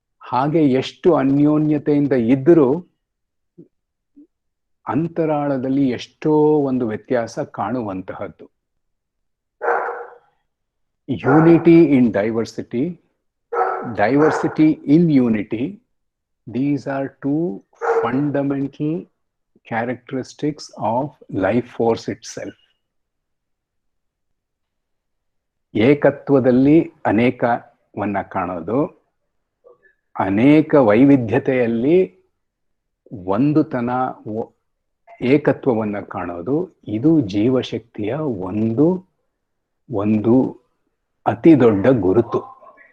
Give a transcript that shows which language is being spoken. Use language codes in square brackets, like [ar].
[kn] ಹಾಗೆ ಎಷ್ಟು ಅನ್ಯೋನ್ಯತೆಯಿಂದ ಇದ್ದರೂ ಅಂತರಾಳದಲ್ಲಿ ಎಷ್ಟೋ ಒಂದು ವ್ಯತ್ಯಾಸ ಕಾಣುವಂತಹದ್ದು. [en] Unity in diversity, diversity in unity, these are two fundamental characteristics of life force itself. [kn] ಏಕತ್ವದಲ್ಲಿ ಅನೇಕವನ್ನ ಕಾಣೋದು, ಅನೇಕ ವೈವಿಧ್ಯತೆಯಲ್ಲಿ ಒಂದುತನ ಏಕತ್ವವನ್ನ ಕಾಣೋದು, ಇದು ಜೀವಶಕ್ತಿಯ ಒಂದು ಅತಿ ದೊಡ್ಡ ಗುರುತು.